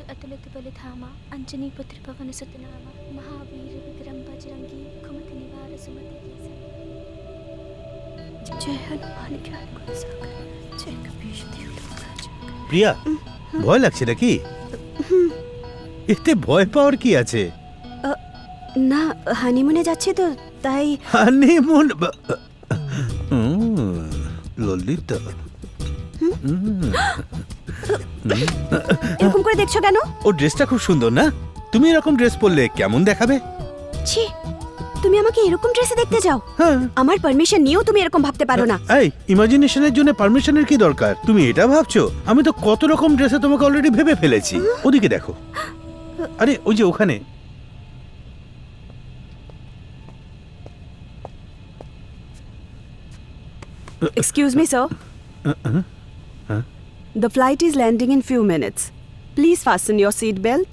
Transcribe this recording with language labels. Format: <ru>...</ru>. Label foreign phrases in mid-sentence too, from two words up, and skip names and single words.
<awa>बलत बलिधामा अंजनी पुत्र पवन सुत नामा महावीर विक्रम बजरंगी कुमति निवार सुमति केसरी जय हनुमान ज्ञान गुण सागर जय कपीश तिहुँ लोकराज।</awa> <bn>প্রিয়া ভয় লাগছে নাকি? এতে ভয় পাওয়ার কি আছে? না হানিমুনে যাচ্ছি তো তাই। হানিমুন? ললিতা এরকম করে দেখছো কেন? ও ড্রেসটা খুব সুন্দর না? তুমি এরকম ড্রেস পরলে কেমন দেখাবে? ছি, তুমি আমাকে এরকম ড্রেসে দেখতে যাও? হ্যাঁ। আমার পারমিশন নিয়েও তুমি এরকম ভাবতে পারো না। এই ইমাজিনেশনের জন্য পারমিশনের কি দরকার? তুমি এটা ভাবছো? আমি তো কত রকম ড্রেসে তোমাকে অলরেডি ভেবে ফেলেছি। ওদিকে দেখো, আরে ওই যে ওখানে।</bn> <en>Excuse me, sir. The flight is landing in few minutes. Please fasten your seat belt.</en>